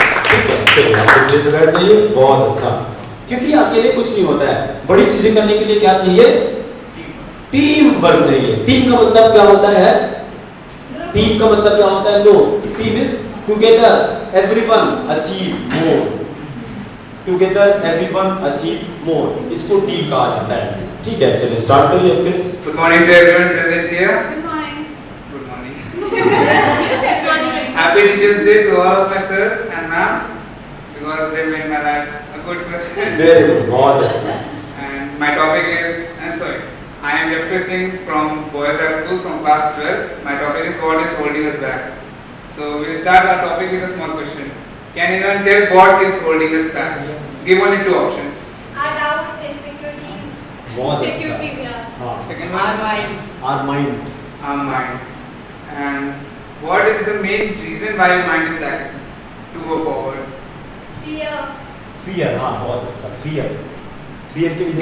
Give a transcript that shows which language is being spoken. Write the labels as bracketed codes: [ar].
[hi] ठीक है, चलिए आप प्लीज बैठ जाइए। बहुत अच्छा, क्योंकि अकेले कुछ नहीं होता है, बड़ी चीजें करने के लिए क्या चाहिए, टीम वर्क चाहिए। टीम का मतलब क्या होता है, टीम का मतलब क्या होता है, [en] no team is together everyone achieve more, together everyone achieve more, [hi] इसको टीम कहा जाता है। ठीक है, चलिए स्टार्ट करिए। फिर [en] Good morning to everyone present here. Good morning. Good morning. Happy Teachers Day to all of my sirs and ma'ams because they made my life a good person. Very good, [hi] बहुत अच्छा। [en] And my topic is, I am Jeffrey Singh from Boys High School from class 12. My topic is what is holding us back. So we'll start our topic with a small question. Can anyone tell what is holding us back? Give only 2 options. Our doubts, insecurities. [hi] बहुत अच्छा। [en] Security, yeah. [hi] हाँ, [en] Second one, our mind। our mind. And what is the main reason why your mind is lacking to go forward? Fear. [hi] Fear, हाँ बहुत अच्छा, fear की वजह